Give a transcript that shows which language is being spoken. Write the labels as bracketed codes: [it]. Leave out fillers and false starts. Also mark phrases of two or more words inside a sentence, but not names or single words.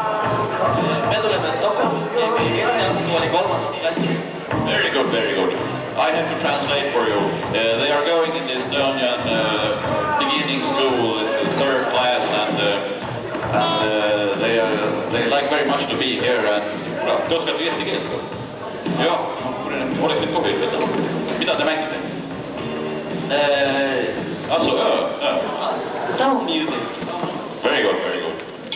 [en] Very good, very good. I have to translate for you. They are going in the Estonian beginning school, third class, and they like very much to be here. [et] And te oskate eesti keelt? Jah, oleks nüüd kohe ütelda. Mida te mängite? [en] Sound music. Very good, very good.